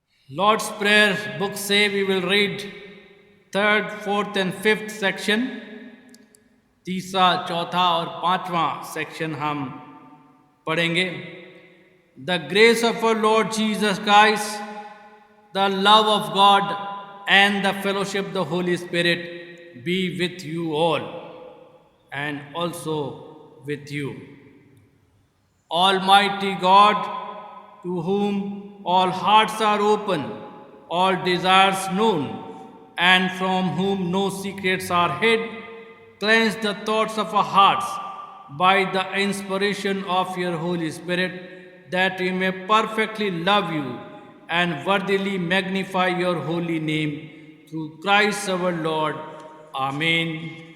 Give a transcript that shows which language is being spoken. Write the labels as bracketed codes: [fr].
[en] Lord's Prayer book [hi] से [en] we will read 3rd, 4th and 5th section. [hi] तीसरा, चौथा और पांचवा सेक्शन हम पढ़ेंगे. [en] The grace of our Lord Jesus Christ, the love of God and the fellowship of the Holy Spirit be with you all and also with you. Almighty God, to whom all hearts are open, all desires known, and from whom no secrets are hid, cleanse the thoughts of our hearts by the inspiration of your Holy Spirit, that we may perfectly love you and worthily magnify your holy name through Christ our Lord. Amen.